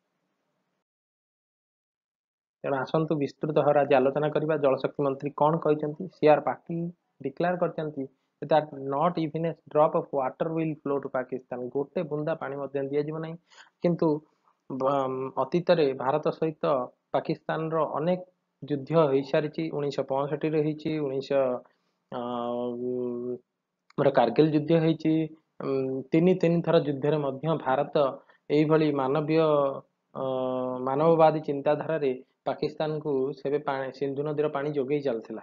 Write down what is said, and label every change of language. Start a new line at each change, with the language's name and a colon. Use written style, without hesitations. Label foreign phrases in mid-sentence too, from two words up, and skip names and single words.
Odia: ତେଣୁ ଆସନ୍ତୁ ବିସ୍ତୃତ ଭାବରେ ଆଜି ଆଲୋଚନା କରିବା ଜଳଶକ୍ତି ମନ୍ତ୍ରୀ କ'ଣ କହିଛନ୍ତି। CR ପାଟିଲ ଡିକ୍ଲେୟାର କରିଛନ୍ତି
English: that not even a drop of water will flow to ପାକିସ୍ତାନ।
Odia: ଗୋଟେ ବୁନ୍ଦା ପାଣି ମଧ୍ୟ ଦିଆଯିବ ନାହିଁ। କିନ୍ତୁ ଅତୀତରେ ଭାରତ ସହିତ ପାକିସ୍ତାନର ଅନେକ ଯୁଦ୍ଧ ହୋଇସାରିଛି। 1965ରେ ହେଇଛି, 19 କାର୍ଗିଲ ଯୁଦ୍ଧ ହେଇଛି। ତିନି ଥର ଯୁଦ୍ଧରେ ମଧ୍ୟ ଭାରତ ଏଇଭଳି ମାନବବାଦୀ ଚିନ୍ତାଧାରାରେ ପାକିସ୍ତାନକୁ ସେବେ ସିନ୍ଧୁ ନଦୀର ପାଣି ଯୋଗେଇ ଚାଲିଥିଲା।